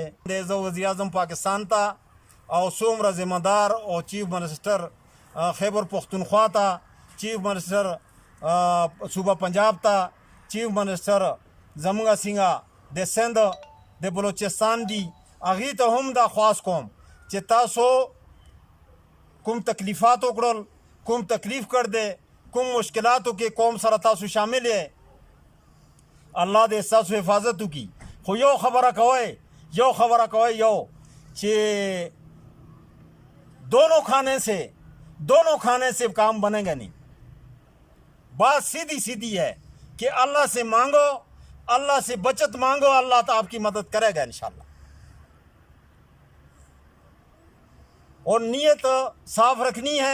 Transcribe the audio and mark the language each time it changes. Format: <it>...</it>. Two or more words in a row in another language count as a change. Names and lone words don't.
<ps>زه وزیر اعظم پاکستان ته او څومره ذمہ دار او</ps> <en>chief minister</en> <ps>خیبر پختونخوا ته،</ps> <en>chief minister</en> <ps>صوبہ پنجاب ته،</ps> <en>chief minister</en> <ps>زمونږ څنګه د سند د بلوچستان دي، هغې ته هم دا خواست کوم چې تاسو کوم تکلیفات وکړل، کوم تکلیف کړ دی، کوم مشکلاتو کې قوم سره تاسو شامل یې، الله دې ستاسو حفاظت وکړي. خو یو خبره کوئ چې</ps> <ur>دونوں کھانے سے کام بنے گا نہیں. بات سیدھی ہے کہ اللہ سے مانگو، اللہ سے بچت مانگو، اللہ تو آپ کی مدد کرے گا انشاءاللہ. اور نیت صاف رکھنی ہے.</ur>